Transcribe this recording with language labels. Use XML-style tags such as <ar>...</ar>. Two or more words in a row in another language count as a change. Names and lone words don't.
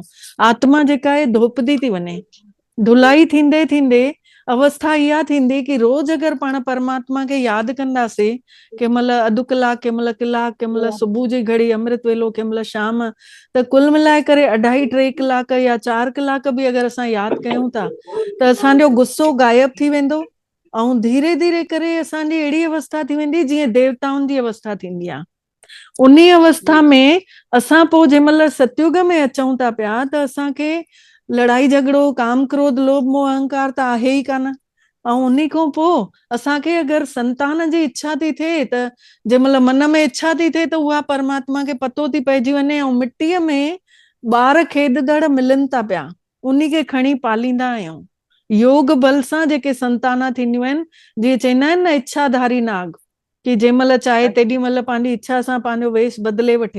<sd>आत्मा जेका आहे धोपदी थी वञे, धुलाई थींदे थींदे अवस्था इहा थींदी कि रोज अगरि पाण परमात्मा खे यादि कंदासीं, कंहिं महिल अधु कलाक, कंहिं महिल कलाक, कंहिं महिल सुबुह जी घड़ी अमृत वेलो, कंहिं महिल शाम, त कुल मिलाए करे 2.5-3 कलाक या 4 कलाक बि अगरि असां यादि कयूं था, त असांजो गुस्सो गायब थी वेंदो। ऐं धीरे धीरे करे असांजी अहिड़ी अवस्था थी वेंदी जीअं देवताउनि जी अवस्था थींदी आहे। उन अवस्था में असां पोइ जंहिं महिल सतयुग में अचूं था पिया, त असांखे लड़ाई झगड़ो, काम क्रोध लोभ मोह अहंकार त आहे ई कान। ऐं उन्ही खां पोइ असांखे अगरि संतान जी इच्छा थी थिए त जंहिं महिल मन में इच्छा थी थिए त उहा परमात्मा खे पतो थी पइजी वञे। ऐं मिटीअ में ॿार खेॾंदड़ मिलनि था पिया, उन्ही खे खणी पालींदा आहियूं। योग बल सां जेके संतान थींदियूं आहिनि, जीअं चवंदा आहिनि न इच्छाधारी नाग, कि जंहिं महिल चाहे तेॾी महिल पंहिंजी इच्छा सां पंहिंजो वेश बदिले वठे।</sd>